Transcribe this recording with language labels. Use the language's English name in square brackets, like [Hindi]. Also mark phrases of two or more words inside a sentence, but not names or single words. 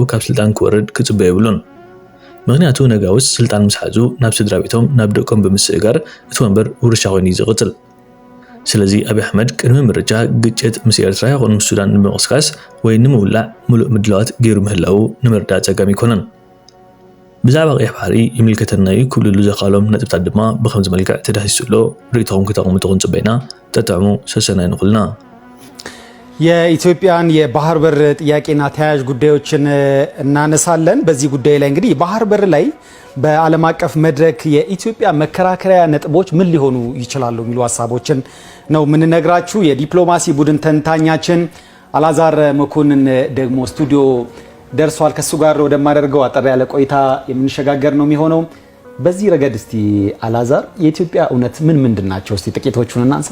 [Tigrinya] ካብ ስልጣን ክወርድ ክጽበይ ይብሉን ምክንያቱ ነጋውስ ስልጣን ምስሓዙ ናብ ስድራ ቤቶም ናብ ደቆም ብምስእጋር እቲ ወንበር ውርሻ ኮይኑ ይዝቕጽል ስለዚ አብይ አሕመድ ቅድሚ ምርጫ ግጭት ምስ ኤርትራ ይኹን ምስ ሱዳን ንምቕስቃስ ወይ ንምውላዕ ሙሉእ ምድላዋት ገይሩ ምህላው ንምርዳእ ጸጋሚ ይኮነን ብዛዕባ ቀይሕ ባሕሪ ይምልከተናዩ ክብልሉ ዘኻሎም ነጥብታት ድማ ብኸምዚ መልክዕ ተዳሂሱሎ ርእይቶኹም ክተቕሙ ጽበይና ተጠዕሙ ሰሰና ይንኹልና [Amharic] የኢትዮጵያን የባህር በር ጥያቄና ተያያዥ ጉዳዮችን እናነሳለን በዚህ ጉዳይ ላይ እንግዲህ የባህር በር ላይ በዓለም አቀፍ መድረክ የኢትዮጵያ መከራከሪያ ነጥቦች ምን ሊሆኑ ይችላሉ የሚሉ ሐሳቦችን ነው የምንነግራችሁ የዲፕሎማሲ ቡድን ተንታኛችን አላዛር መኮንን ደግሞ ስቱዲዮ ደርሷል ከሱ ጋር ወደማደርገው አጠር ያለ ቆይታ የምንሸጋገር ነው የሚሆነው በዚህ ረገድ እስቲ አላዛር የኢትዮጵያ እውነት ምን ምንድናቸው እስቲ ጥቂቶቹን እናንሳ